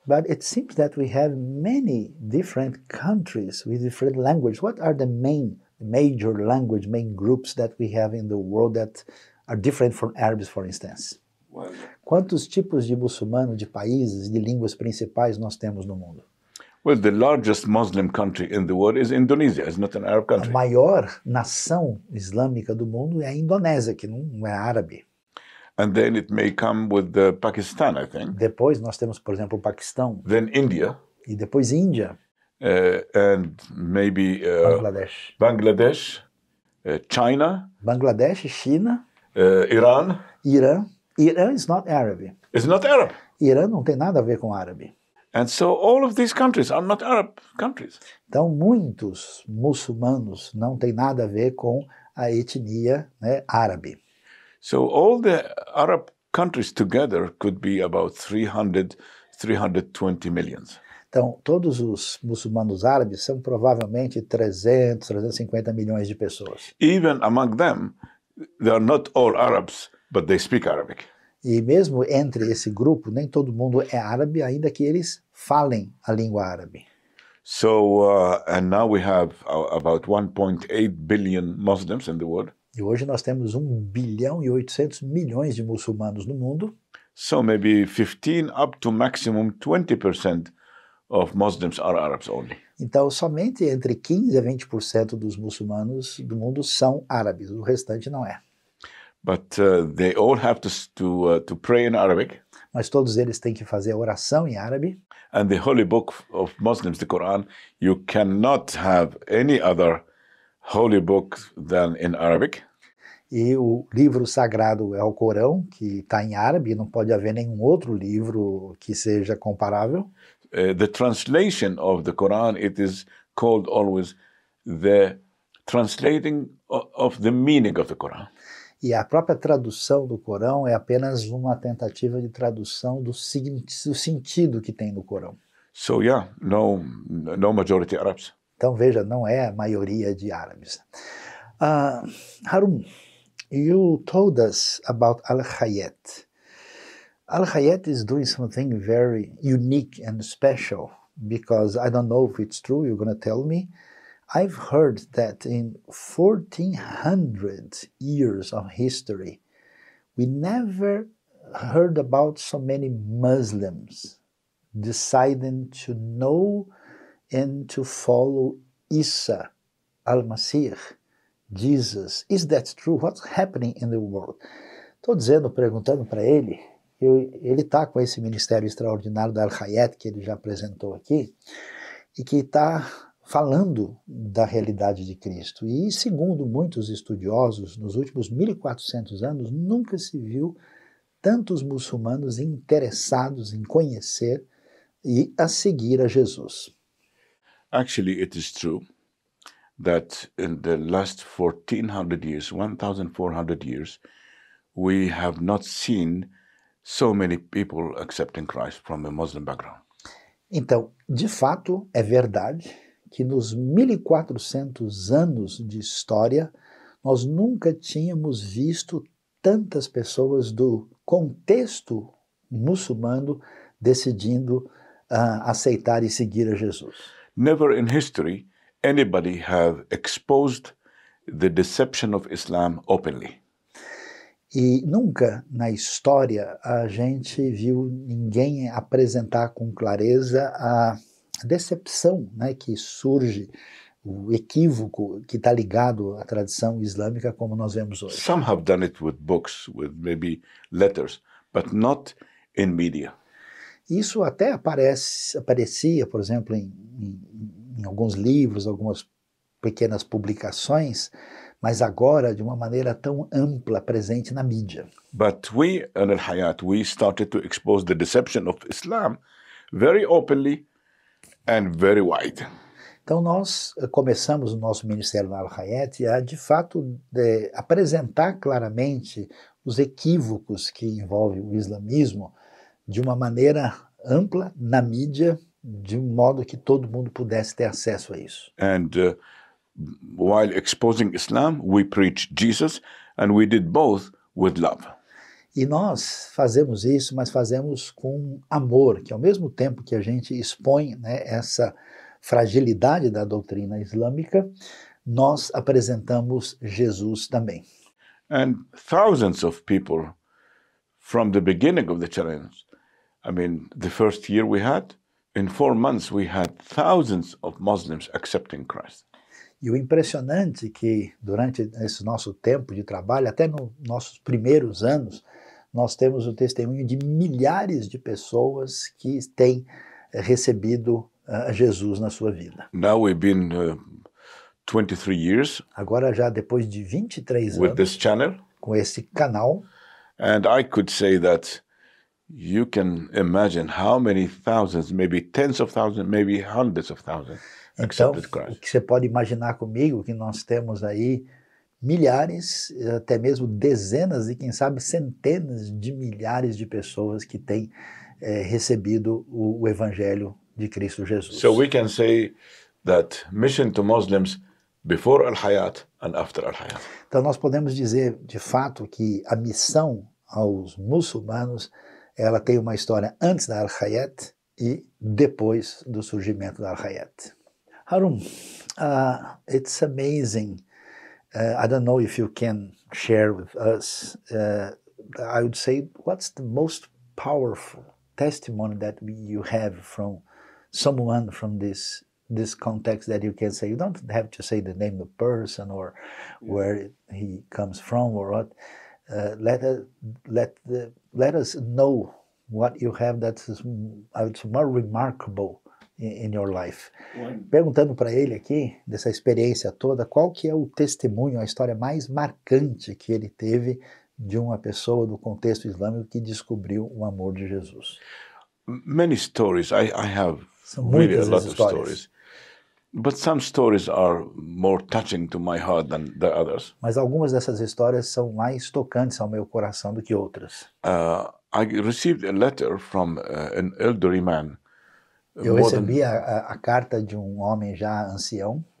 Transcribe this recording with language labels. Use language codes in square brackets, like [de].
[en] But it seems that we have many different countries with different languages. What are the major groups that we have in the world that are different from Arabs, for instance? Well, [pt] Quantos tipos de muçulmanos, de países, de línguas principais nós temos no mundo? [en] well, the largest Muslim country in the world is Indonesia. It's not an Arab [pt] A [en] country. [pt] maior nação islâmica do mundo é a Indonésia, que não é árabe. [en] And then it may come with Pakistan, I think. [pt] Depois nós temos, por exemplo, o Paquistão, [en] Then India, [pt] e depois Índia, [en] and maybe Bangladesh. Bangladesh, China, [pt] Bangladesh, China, [en] Iran, Irã, Irã is not Arab. It's not Arab. [pt] Irã não tem nada a ver com árabe. [en] And so all of these countries are not Arab countries. [pt] Então, muitos muçulmanos não têm nada a ver com a etnia, né, árabe. [en] So all the Arab countries together could be about 320 millions. [pt] Então, todos os muçulmanos árabes são provavelmente 300, 350 milhões de pessoas. [en] Even among them, they are not all Arabs, but they speak Arabic. [pt] E mesmo entre esse grupo, nem todo mundo é árabe, ainda que eles falem a língua árabe. [en] So, and now we have about 1.8 billion Muslims in the world. [pt] E hoje nós temos 1 bilhão e 800 milhões de muçulmanos no mundo. [en] So maybe 15 up to maximum 20% of Muslims are Arabs only. [pt] Então, somente entre 15% a 20% dos muçulmanos do mundo são árabes, o restante não é. [en] But they all have to pray in Arabic. [pt] Mas todos eles têm que fazer a oração em árabe. [en] And the holy book of Muslims, the Quran, you cannot have any other holy book than in Arabic. [pt] E o livro sagrado é o Corão, que está em árabe, não pode haver nenhum outro livro que seja comparável. [en] The translation of the Quran, it is called always the translating of the meaning of the Quran. [pt] E a própria tradução do Corão é apenas uma tentativa de tradução do sentido que tem no Corão. [en] So yeah, no majority Arabs. [pt] Então veja, não é a maioria de árabes. [en] Harun, you told us about Al-Hayat. Al-Hayat is doing something very unique and special because I don't know if it's true, you're going to tell me. I've heard that in 1400 years of history, we never heard about so many Muslims deciding to know and to follow Isa al-Masih, Jesus. Is that true? What's happening in the world? [pt] Estou dizendo, perguntando para ele, ele está com esse ministério extraordinário da Al-Hayat, que ele já apresentou aqui, e que está falando da realidade de Cristo. E, segundo muitos estudiosos, nos últimos 1400 anos, nunca se viu tantos muçulmanos interessados em conhecer e a seguir a Jesus. [en] Actually, it is true that in the last 1400 years, 1400 years, we have not seen so many people accepting Christ from a Muslim background. [pt] Então, de fato, é verdade que nos 1400 anos de história, nós nunca tínhamos visto tantas pessoas do contexto muçulmano decidindo aceitar e seguir a Jesus. [en] Never in history anybody have exposed the deception of Islam openly. [pt] E nunca na história a gente viu ninguém apresentar com clareza a decepção, né, que surge, o equívoco que está ligado à tradição islâmica como nós vemos hoje. [en] Some have done it with books, with maybe letters, but not in media. [pt] Isso até aparecia, por exemplo, em alguns livros, algumas pequenas publicações, mas agora de uma maneira tão ampla, presente na mídia. [en] But we, in Al-Hayat, we started to expose the deception of Islam very openly and very wide. [pt] Então nós começamos o nosso ministério na Al-Hayat a, de fato, apresentar claramente os equívocos que envolvem o islamismo de uma maneira ampla na mídia, de um modo que todo mundo pudesse ter acesso a isso. [en] And while exposing Islam, we preach Jesus, and we did both with love. [pt] E nós fazemos isso, mas fazemos com amor, que ao mesmo tempo que a gente expõe, né, essa fragilidade da doutrina islâmica, nós apresentamos Jesus também. [en] And thousands of people from the beginning of the challenge, I mean, the first year we had, in 4 months we had thousands of Muslims accepting Christ. [pt] E o impressionante é que durante esse nosso tempo de trabalho, até nos nossos primeiros anos, nós temos o testemunho de milhares de pessoas que têm recebido Jesus na sua vida. [en] Now we've been 23 years [pt] Agora já depois de 23 [en] with [pt] anos [en] this channel, [pt] com esse canal, [en] And I could say that you can imagine how many thousands, maybe tens of thousands, maybe hundreds of thousands [pt] Então, [en] accepted [pt] o [en] Christ. [pt] que você pode imaginar comigo, que nós temos aí milhares, até mesmo dezenas e quem sabe centenas de milhares de pessoas que têm recebido o Evangelho de Cristo Jesus. [en] So we can say that mission to Muslims before Al-Hayat and after Al-Hayat. [pt] Então nós podemos dizer de fato que a missão aos muçulmanos, ela tem uma história antes da Al-Hayat e depois do surgimento da Al-Hayat. [en] Harun, it's amazing. I don't know if you can share with us, I would say, what's the most powerful testimony that you have from someone from this context that you can say? You don't have to say the name of the person or where he comes from or what. Let us know what you have that's more remarkable in your life. [pt] Perguntando para ele aqui, dessa experiência toda, qual que é o testemunho, a história mais marcante que ele teve de uma pessoa do contexto islâmico que descobriu o amor de Jesus? [en] Many stories. I have [pt] São [en] really a [pt] muitas [en] lot [pt] as [en] of [pt] histórias. [en] stories. But some stories are more touching to my heart than the others. [pt] Mas algumas dessas histórias são mais tocantes ao meu coração do que outras. [en] I received a letter from an elderly man. [pt] Eu recebi a carta de um homem já ancião,